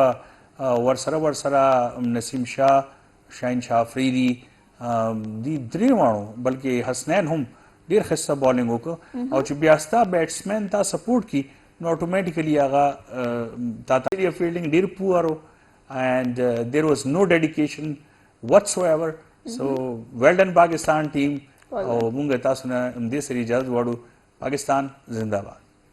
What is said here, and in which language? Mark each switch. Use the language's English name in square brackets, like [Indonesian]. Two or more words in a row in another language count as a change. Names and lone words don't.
[Pashto] ورسره نسیم شاه شاهین شاه افریدي دی درې مانو بلکې حسنین هم ډیر ښه بالینګ وکړ او چې بیا ستا بیټسمین تا سپورټ کی نو اتوماتیکلی هغه تا فیلډینګ ډیر پور [English] and there was no dedication whatsoever so well done Pakistan team [Pashto] او مونږ تاسو نه دې سری اجازه وړو پاکستان زنده باد.